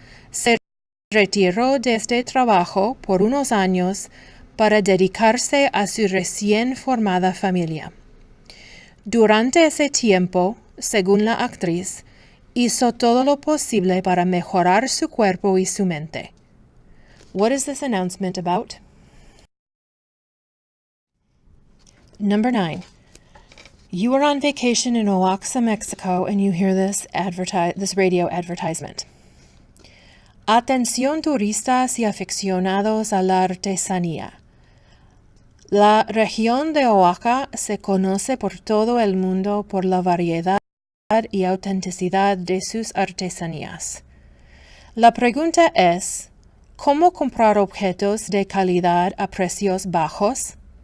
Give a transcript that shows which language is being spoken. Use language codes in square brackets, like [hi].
[es] Se retiró de este trabajo por unos años para dedicarse a su recién formada familia. Durante ese tiempo, según la actriz, hizo todo lo posible para mejorar su cuerpo y su mente. [en] What is this announcement about? Number 9. You are on vacation in Oaxaca, Mexico, and you hear this radio advertisement. [es] Atención turistas y aficionados a la artesanía. La región de Oaxaca se conoce por todo el mundo por la variedad y autenticidad de sus artesanías. La pregunta es, ¿cómo comprar objetos de calidad a precios bajos?